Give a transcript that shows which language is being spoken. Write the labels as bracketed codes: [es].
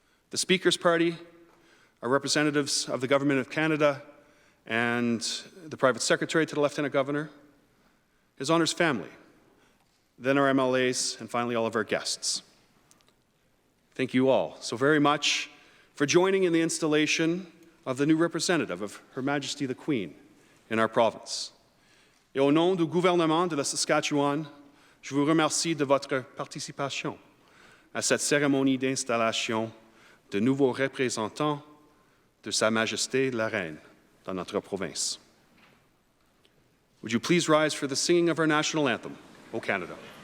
[en] The Speaker's Party are representatives of the Government of Canada and the Private Secretary to the Lieutenant Governor, His Honour's family, then our MLAs, and finally all of our guests. Thank you all so very much for joining in the installation of the new representative of Her Majesty the Queen in our province. [fr] Et au nom du gouvernement de la Saskatchewan, je vous remercie de votre participation à cette cérémonie d'installation de nouveaux représentants de Sa Majesté la Reine dans notre province. [en] Would you please rise for the singing of our national anthem, O Canada?